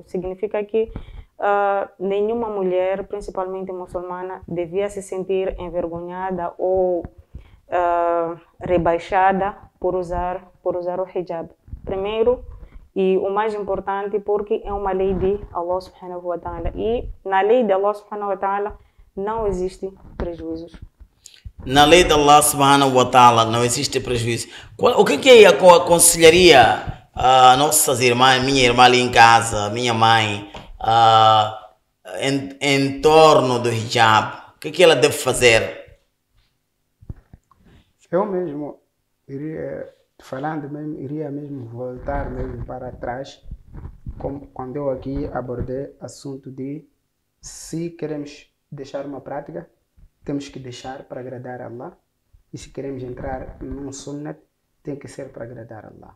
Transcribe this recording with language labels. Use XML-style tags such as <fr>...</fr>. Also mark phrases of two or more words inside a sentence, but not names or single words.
<pt>Significa que nenhuma mulher, principalmente muçulmana, devia se sentir envergonhada ou rebaixada por usar o hijab. Primeiro, e o mais importante, porque é uma lei de</pt> <ar>الله سبحانه وتعالى.</ar> <pt>E na lei de</pt> <ar>الله سبحانه وتعالى</ar> <pt>não existe prejuízos. Na lei de</pt> <ar>الله سبحانه وتعالى</ar> <pt>não existe prejuízo. O que aconselharia a nossas irmãs, minha irmã ali em casa, minha mãe, em torno do hijab? O que ela deve fazer? Eu mesmo iria mesmo voltar mesmo para trás, como quando eu aqui abordei assunto de se queremos deixar uma prática, temos que deixar para agradar a Allah, e se queremos entrar num sunnat, tem que ser para agradar a Allah.</pt>